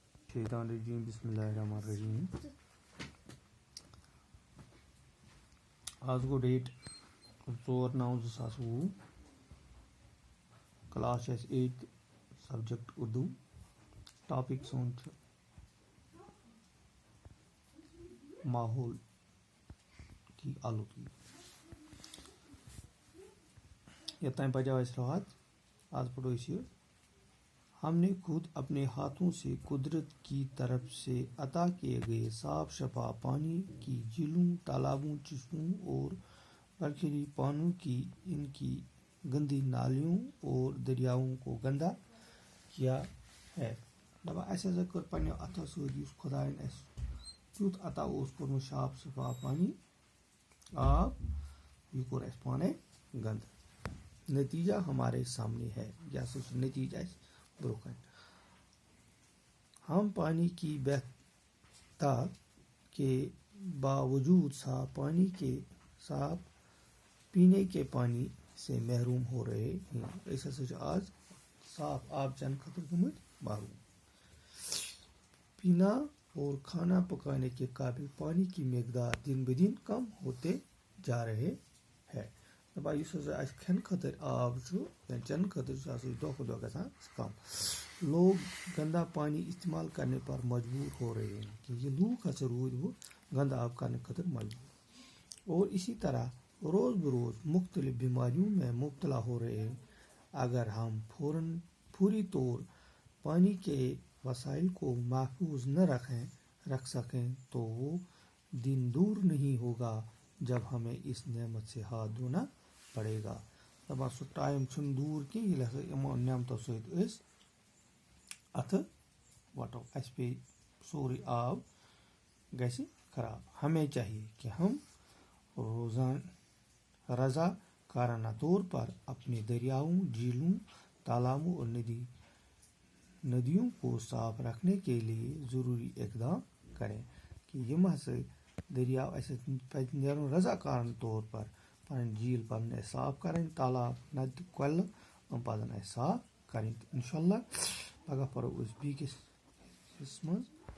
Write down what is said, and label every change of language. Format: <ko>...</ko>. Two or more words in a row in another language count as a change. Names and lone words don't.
<ar>شیطان الرجیم بسم اللہ الرحمن الرحیم.</ar> <ks>آز گو ڈیٹ 4/9/2020. کلاس چھِ اَسہِ 8th سبجیکٹ اردو. ٹاپک سون چھُ</ks> <ur>ماحول کی آلودگی.</ur> <ks>یوتام بجاو اَسہِ رات. آج پڑھو أسۍ یہ.</ks> <ur>ہم نے خود اپنے ہاتھوں سے قدرت کی طرف سے عطا کیے گئے صاف شفاف پانی کی جھیلوں، تالابوں، چشموں اور برکھی پانوں کی ان کی گندی نالیوں اور دریاؤں کو گندا کیا ہے.</ur> <ks>دپان اَسہِ ہسا کٔر پنٛنیو اَتھو سۭتۍ یُس خۄدایَن اَسہِ تیُتھ عطا اوس کوٚرمُت صاف شفاف پانی آب، یہِ کوٚر اَسہِ پانَے گنٛدٕ.</ks> <ur>نتیجہ ہمارے سامنے ہے.</ur> <ks>یہ ہسا چھُ نتیجہ اَسہِ برونٛہہ کَنہِ.</ks> <ur>ہم پانی کی بہتر کے باوجود صاف پینے کے پانی سے محروم ہو رہے ہیں.</ur> <ks>أسۍ ہسا چھِ آز صاف آب چٮ۪نہٕ خٲطرٕ گٔمٕتۍ محروم.</ks> <ur>پینا اور کھانا پکانے کے قابل پانی کی مقدار دن بدن کم ہوتے جا رہے ہیں.</ur> <ks>دپان یُس ہسا اَسہِ کھٮ۪نہٕ خٲطرٕ آب چھُ یا چٮ۪نہٕ خٲطرٕ چھُ آسان دۄہ کھۄتہٕ دۄہ گژھان کم.</ks> <ur>لوگ گندا پانی استعمال کرنے پر مجبور ہو رہے ہیں کہ</ur> <ks>یہ لوگ ہسا روٗدۍ وۄنۍ گندا آب کرنے خٲطرٕ مجبور.</ks> <ur>اور اسی طرح روز بروز مختلف بیماریوں میں مبتلا ہو رہے ہیں. اگر ہم فوری طور پانی کے وسائل کو محفوظ نہ رکھ سکیں تو وہ دن دور نہیں ہوگا جب ہمیں اس نعمت سے ہاتھ دھونا پڑے گا.</ur> <ks>دپان سُہ ٹایم چھُنہٕ دوٗر کینٛہہ ییٚلہِ ہسا یِمو نعمتو سۭتۍ أسۍ اَتھٕ وَٹو. اَسہِ پیٚیہِ سورُے آب گژھِ خراب.</ks> <ur>ہمیں چاہیے کہ ہم رضا کارانہ طور پر اپنے دریاؤں، جھیلوں، تالابوں اور ندیوں کو صاف رکھنے کے لیے ضروری اقدام کریں.</ur> <ks>کہ یِم ہسا دریاو اَسہِ پَزِ نیرُن</ks> <ur>رضا کارانہ طور پر.</ur> <ks>پَنٕنۍ جھیٖل پَزَن اَسہِ صاف کَرٕنۍ، تالاب، نَدِ، کۄلہٕ یِم پَزَن اَسہِ صاف کَرٕنۍ. تہٕ اِنشاء اللہ پگاہ پَرو أسۍ بیٚکِس حِصَس منٛز.</ks>